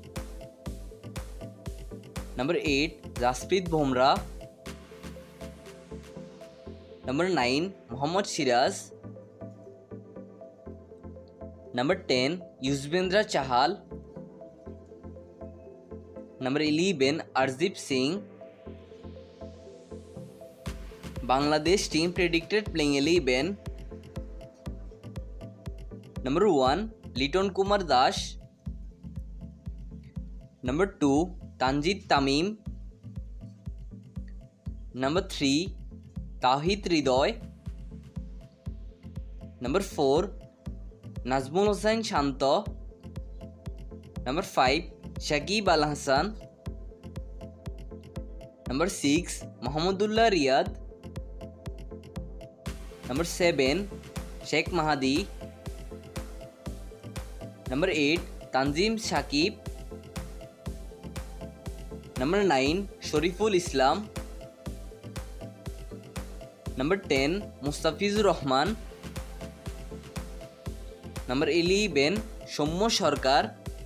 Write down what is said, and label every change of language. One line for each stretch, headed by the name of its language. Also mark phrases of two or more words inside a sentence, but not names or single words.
English: Number 8 Jasprit Bumrah. Number 9 Mohammad Siraj. Number 10 Yuzvendra Chahal. Number 11 Arshdeep Singh. Bangladesh team predicted playing 11. Number 1 Liton Kumar Das. Number 2 Tanjid Tamim. Number 3 Tawhid Hridoy. Number 4 Nazmul Hossain Shanto. Number 5 Shakib Al Hasan. Number 6 Mohammedullah Riyad. Number 7 Sheikh Mahdi. Number 8 Tanzim Shakib. Number 9 Shariful Islam. Number 10 Mustafizur Rahman. Number 11 Soumya Sarkar.